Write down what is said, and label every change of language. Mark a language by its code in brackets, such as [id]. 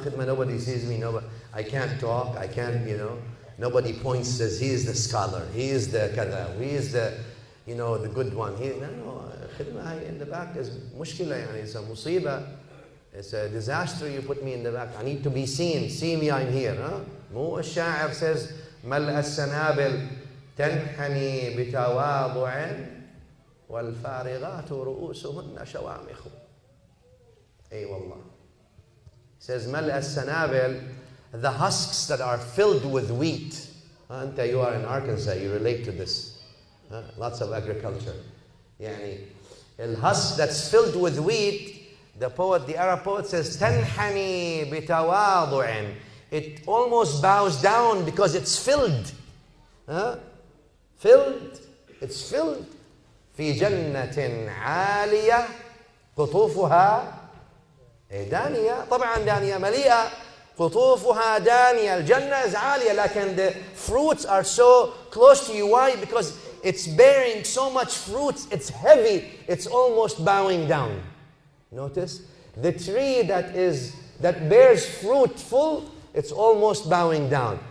[en] Khidmah, nobody sees me, I can't talk, I can't, nobody points, says, he is the scholar, he is the kada, he is the, the good one. No, khidmah in the back is mushkila, it's a musibah. It's a disaster you put me in the back. I need to be seen. See me, I'm here. [ar] مو الشاعر [en] says [ar] ملء السنابل تنحني بتواضع والفارغات رؤوسهن شوامخ. أي والله. [en] Says [ar] ملء السنابل, [en] the husks that are filled with wheat. أنت, you are in Arkansas, you relate to this. Lots of agriculture. يعني الhusk that's filled with wheat. The Arab poet says, [ar] تنحني بتواضع. [en] It almost bows down because it's filled. Filled. It's filled. [ar] في جنة عالية قطوفها دانية. طبعا دانية مليئة. قطوفها دانية. [en] الجنة is [ar] عالية, لكن [en] the fruits are so close to you. Why? Because it's bearing so much fruits. It's heavy. It's almost bowing down. Notice the tree that bears fruit full, it's almost bowing down.